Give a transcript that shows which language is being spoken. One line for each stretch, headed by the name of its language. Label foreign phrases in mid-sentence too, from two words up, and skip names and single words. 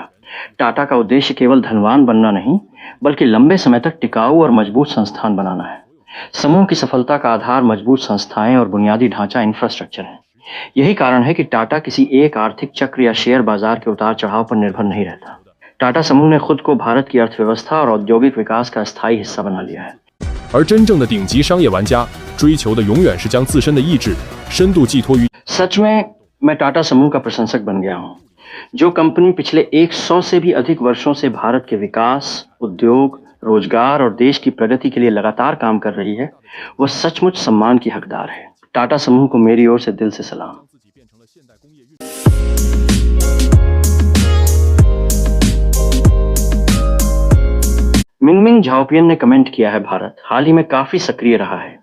Hindi: टाटा का उद्देश्य केवल धनवान बनना नहीं, बल्कि लंबे समय तक टिकाऊ और मजबूत संस्थान बनाना है। समूह की सफलता का आधार मजबूत संस्थाएं और बुनियादी ढांचा इंफ्रास्ट्रक्चर है। यही कारण है कि टाटा किसी एक आर्थिक चक्र या शेयर बाजार के उतार चढ़ाव पर निर्भर नहीं रहता। टाटा समूह ने खुद को भारत की अर्थव्यवस्था और औद्योगिक विकास का स्थायी हिस्सा बना लिया है।
Chinese: 而真正的顶级商业玩家追求的永远是将自身的意志深度寄托于
Hindi: सच में मैं टाटा समूह का प्रशंसक बन गया हूं। जो कंपनी पिछले 100 से भी अधिक वर्षों से भारत के विकास, उद्योग, रोजगार और देश की प्रगति के लिए लगातार काम कर रही है, वह सचमुच सम्मान की हकदार है। टाटा समूह को मेरी ओर से दिल से सलाम। मिंगमिंग झाओपियन ने कमेंट किया है, भारत हाल ही में काफी सक्रिय रहा है।